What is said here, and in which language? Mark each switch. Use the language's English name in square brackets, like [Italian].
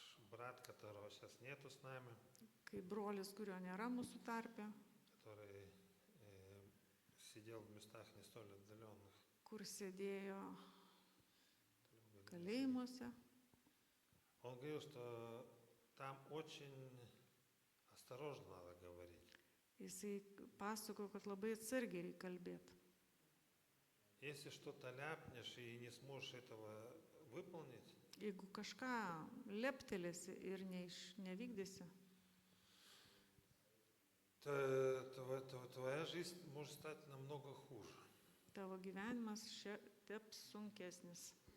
[Russian] брат, которого сейчас нету с нами, [Lithuanian] kaip brolis, kurio nėra mūsų tarpe, [Russian] который сидел в местах не столь отдаленных. [Lithuanian] kur sėdėjo kalėjimuose. [Russian] Он говорил, что там очень осторожно надо говорить. [Lithuanian] Jisai pasakojo, kad labai atsargiai reikia kalbėti. [Russian] Если что-то ляпнешь и не сможешь этого выполнить, [Lithuanian] Jeigu kažką leptelėsi ir nevykdysi, [Russian] то твоя жизнь может стать намного хуже. [Lithuanian] tavo gyvenimas taps sunkesnis.